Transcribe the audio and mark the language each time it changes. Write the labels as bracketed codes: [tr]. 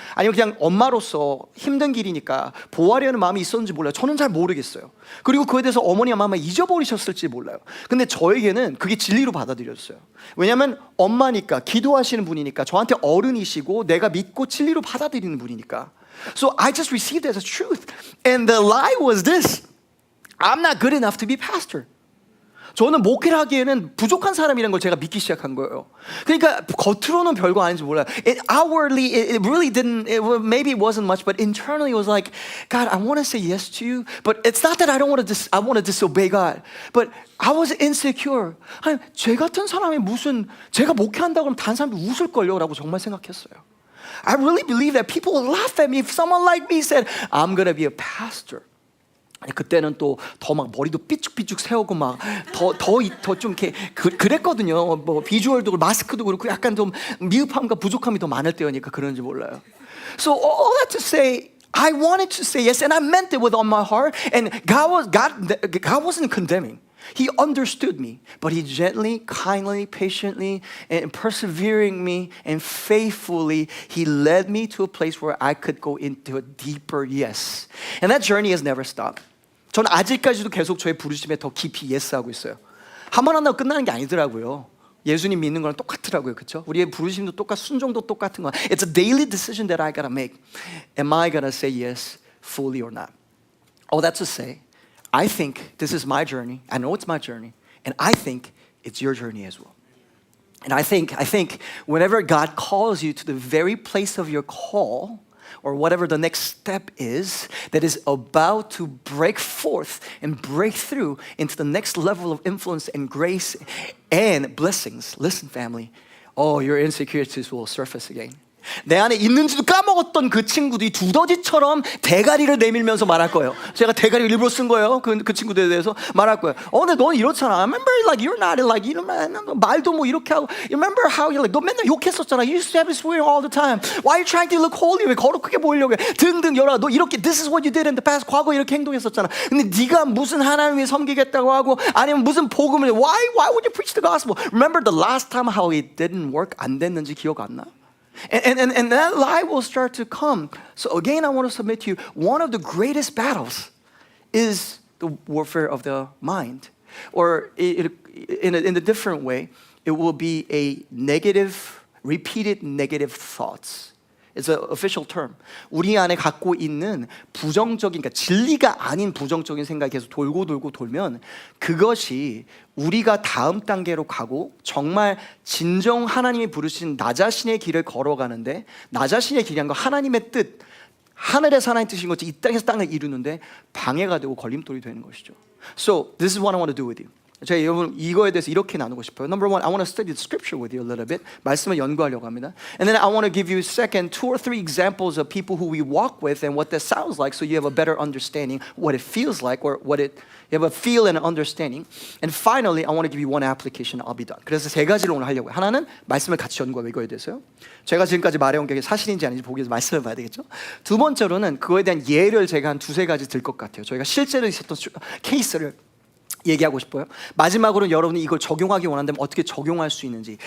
[ko] 그냥 엄마로서 힘든 길이니까 보호하려는 마음이 있었는지 몰라요. 저는 잘 모르겠어요. 그리고 그에 대해서 어머니가 아마 잊어버리셨을지 몰라요. 근데 저에게는 그게 진리로 받아들여졌어요. 왜냐하면 엄마니까, 기도하시는 분이니까, 저한테 어른이시고 내가 믿고 진리로 받아들이는 분이니까. [en] So I just received it as a truth. And the lie was this: I'm not good enough to be pastor. [ko] 저는 목회를 하기에는 부족한 사람이라는 걸 제가 믿기 시작한 거예요. 그러니까 겉으로는 별거 아닌지 몰라요. [en] Outwardly, it really didn't. Maybe it wasn't much, but internally it was like, God, I want to say yes to you, but it's not that I don't want to. I want to disobey God, but I was insecure. [ko] 아니, 제 같은 사람이 무슨 제가 목회한다고 하면 다른 사람들 웃을 걸요라고 정말 생각했어요. [en] I really believe that people would laugh at me if someone like me said, I'm gonna be a pastor. [ko] 그때는 또 더 막 머리도 삐죽삐죽 세우고 막 더 좀 이렇게 그랬거든요. 뭐 비주얼도 그렇고 마스크도 그렇고 약간 좀 미흡함과 부족함이 더 많을 때였니까 그런지 몰라요. [en] So all that to say, I wanted to say yes, and I meant it with all my heart. And God wasn't condemning. He understood me, but He gently, kindly, patiently, and persevering me and faithfully, He led me to a place where I could go into a deeper yes. And that journey has never stopped. [ko] 저는 아직까지도 계속 저의 부르심에 더 깊이 예스하고 있어요. 한 번 한다고 끝나는 게 아니더라고요. 예수님 믿는 거랑 똑같더라고요, 그렇죠? 우리의 부르심도 순종도 똑같은 거야. [en] It's a daily decision that I gotta make. Am I gonna say yes fully or not? All that to say, I think this is my journey. I know it's my journey, and I think it's your journey as well. And I think whenever God calls you to the very place of your call, or whatever the next step is that is about to break forth and break through into the next level of influence and grace and blessings. Listen, family, your insecurities will surface again. [ko] 내 안에 있는지도 까먹었던 그 친구들이 두더지처럼 대가리를 내밀면서 말할 거예요. 제가 대가리를 일부러 쓴 거예요. 그 친구들에 대해서 말할 거예요. 근데 넌 이렇잖아. [en] Remember, like you're not like [ko] 이런 말도 뭐 이렇게 하고. [en] Remember how you like [ko] 너 맨날 욕했었잖아. [en] You used to have this swearing all the time. Why are you trying to look holy? [ko] 왜 거룩하게 보이려고 해? 등등 여러. 너 이렇게 [en] this is what you did in the past. [ko] 과거 이렇게 행동했었잖아. 근데 네가 무슨 하나님을 위해 섬기겠다고 하고 아니면 무슨 복음을 [en] why would you preach the gospel? Remember the last time how it didn't work? [ko] 안 됐는지 기억 안 나? [en] And that lie will start to come. So again, I want to submit to you, one of the greatest battles is the warfare of the mind. Or in a different way, it will be a repeated negative thoughts. It's an official term. [ko] 우리 안에 갖고 있는 부정적인, 그러니까 진리가 아닌 부정적인 생각이 계속 돌고 돌면 그것이 우리가 다음 단계로 가고 정말 진정 하나님이 부르신 나 자신의 길을 걸어가는데 나 자신의 길이란 건 하나님의 뜻, 하늘에서 하나님의 뜻인 것이 이 땅에서 땅을 이루는데 방해가 되고 걸림돌이 되는 것이죠. [en] So this is what I want to do with you. [ko] 제가 여러분 이거에 대해서 이렇게 나누고 싶어요. [en] Number one, I want to study the scripture with you a little bit. [ko] 말씀을 연구하려고 합니다. [en] And then I want to give you second, 2 or 3 examples of people who we walk with and what that sounds like, so you have a better understanding what it feels like, or you have a feel and an understanding. And finally, I want to give you one application. I'll be done. [ko] 그래서 세 가지를 오늘 하려고요. 하나는 말씀을 같이 연구하고 이거에 대해서요. 제가 지금까지 말해온 게 사실인지 아닌지 보기 위해서 말씀을 봐야 되겠죠. 두 번째로는 그거에 대한 예를 제가 한 2-3 가지 들 것 같아요. 저희가 실제로 있었던 케이스를 얘기하고 싶어요. 마지막으로는 여러분이 이걸 적용하기 원한다면 어떻게 적용할 수 있는지.